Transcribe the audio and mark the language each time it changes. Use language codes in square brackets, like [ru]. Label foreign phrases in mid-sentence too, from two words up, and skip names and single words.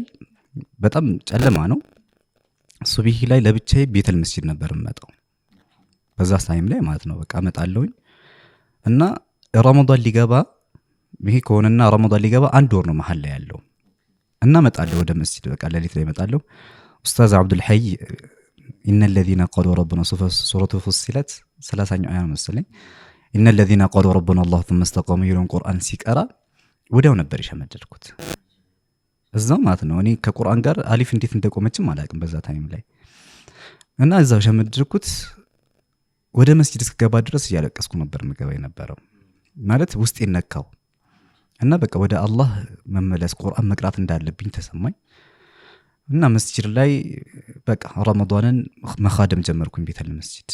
[am] በጣም ጨለማ ነው። ሱብሂ ላይ ለብቻዬ ቤተል መስጂድ ነበር የምመጣው በዛ ታይም ላይ ማለት ነው። በቃ እመጣለሁኝ እና ረመዳን ሊገባ ይሄ ከሆነና ረመዳን ሊገባ 1 ወር ነው መሀል ላይ ያለው እና እመጣለሁ ወደ መስጂድ። በቃ ሌሊት ላይ እመጣለሁ። ኡስታዝ አብዱል ሐይ [ar] إن الذين قالوا ربنا سورة فصلت [am] 30ኛው አያ መሰለኝ [ar] إن الذين قالوا ربنا الله ثم استقاموا [am] የሚለውን ቁርአን ሲቀራ ወዲያው ነበር የሸመደድኩት እዛው ማለት ነው። እኔ ከቁርአን ጋር አሊፍ እንዴት እንደቆመችም አላውቅም በዛ ታይም ላይ እና እዛው ሸመደድኩት። ወደ መስጂድ እስከገባ ድረስ እያለቀስኩ ነበር ምገባ የነበረው ማለት ውስጥ ይነካው እና በቃ ወደ አላህ መመለስ ቁርአን መቅራት እንዳለብኝ ተሰማኝ እና መስጂድ ላይ በቃ ረመዳንን መኻደም ጀመርኩኝ ቤተል መስጂድ።